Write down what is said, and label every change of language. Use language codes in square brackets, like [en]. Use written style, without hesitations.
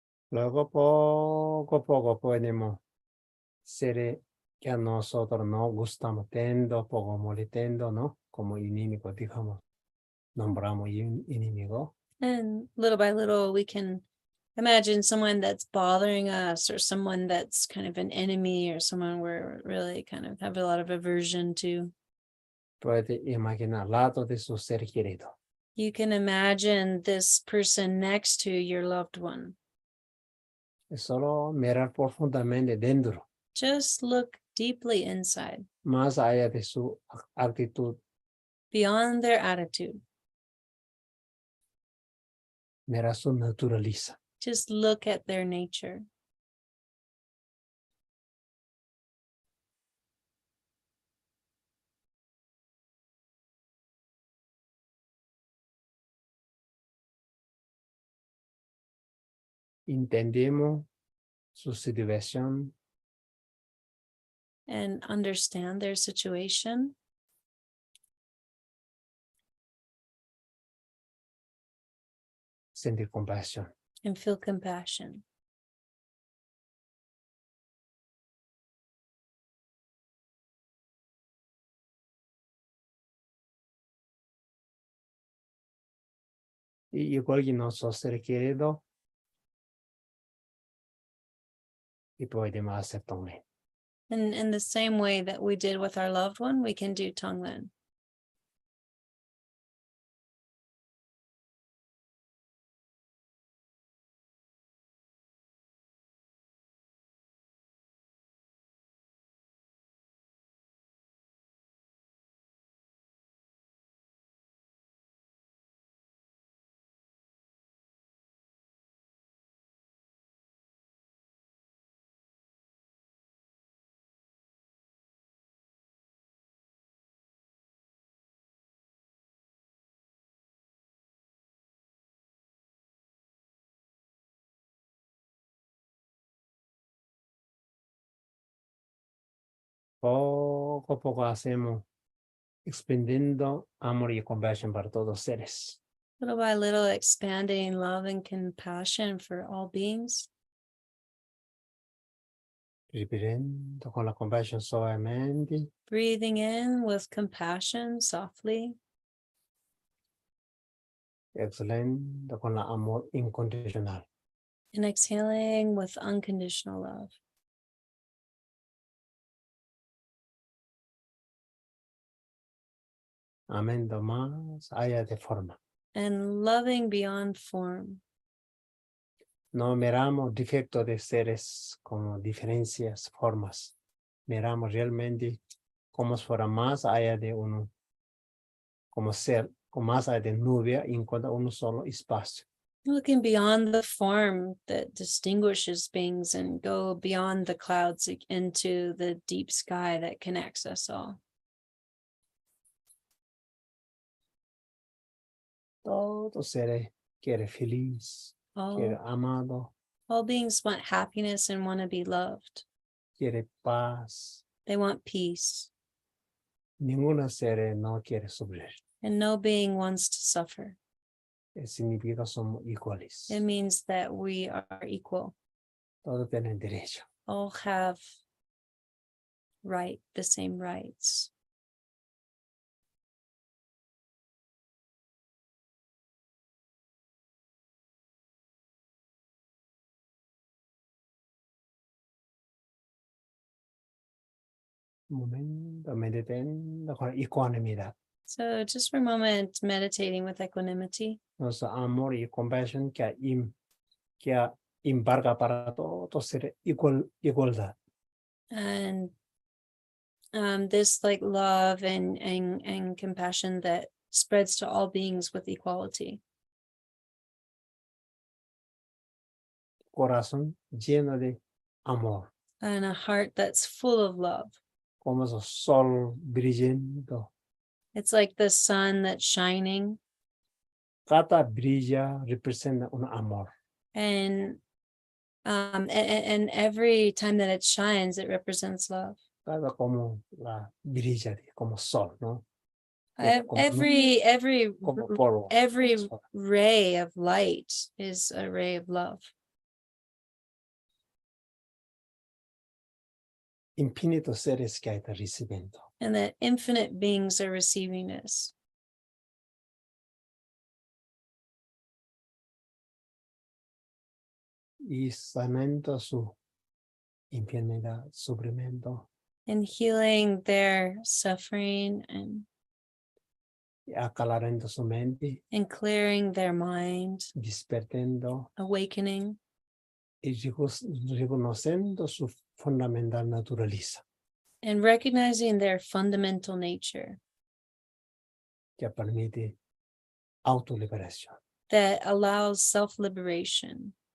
[es] Luego poco a poco podemos ser que a nosotros no gustamos tanto, poco molestando, ¿no? Como enemigo, digamos, nombramos enemigo. [en] And little by little, we can imagine someone that's bothering us or someone that's kind of an enemy or someone we're really kind of have a lot of aversion to. [es] Puede imaginar al lado de su ser querido. [en] You can imagine this person next to your loved one. [es] Es solo mirar profundamente dentro, [en] Just look deeply inside, [es] más allá de su actitud, [en] beyond their attitude. [es] mirar su naturaleza. [en] Just look at their nature. [es] Entendemos su situación, [en] And understand their situation. [es] sentir compasión. [en] And feel compassion. [es] igual que nuestros seres queridos, y podemos hacer también. [en] And in the same way that we did with our loved one, we can do Tonglen. [es] Poco a poco hacemos expandiendo amor y compasión para todos los seres. [en] Little by little, expanding love and compassion for all beings. [es] Respirando con la compasión suavemente. [en] Breathing in with compassion softly. [es] Exhalando con la amor incondicional. [en] And exhaling with unconditional love. [es] Amando más allá de forma. [en] And loving beyond form. [es] No miramos defectos de seres como diferencias, formas. Miramos realmente como si fuera más allá de uno, como ser, como más allá de nube, y encuentra uno solo espacio. [en] Looking beyond the form that distinguishes beings and go beyond the clouds into the deep sky that connects us all. [es] Todo ser quiere feliz, quiere amado, [en] All beings want happiness and want to be loved. [es] quiere paz. [en] They want peace, [es] Ninguna ser no quiere sufrir. [en] and no being wants to suffer. [es] Significa somos iguales. [en] It means that we are equal, [es] Todos tienen derecho. [en] all have the same rights. [es] Un momento, meditando con ecuanimidad. [en] So just for a moment, meditating with equanimity. [es] Nuestro amor y compasión que embarga para todos ser igualdad. [en] And this like love and compassion that spreads to all beings with equality. [es] Corazón lleno de amor, [en] And a heart that's full of love. [es] como el sol brillando. [en] It's like the sun that's shining, [es] Cada brilla representa un amor. [en] and every time that it shines, it represents love. [es] Cada como la brilla como sol, ¿no? [en] Every [es] Como polvo. [en] every [es] Sol. [en] ray of light is a ray of love. [es] Infinitos seres que hay recibiendo. [en] And that infinite beings are receiving this. [es] Y sanando su enfermedad, sufrimiento, [en] And healing their suffering [es] y aclarando su mente, [en] and clearing their mind, [es] despertando [en] awakening, [es] y reconociendo su fundamental naturaleza, [en] and recognizing their fundamental nature [es] que permite autoliberación. [en] that allows self-liberation.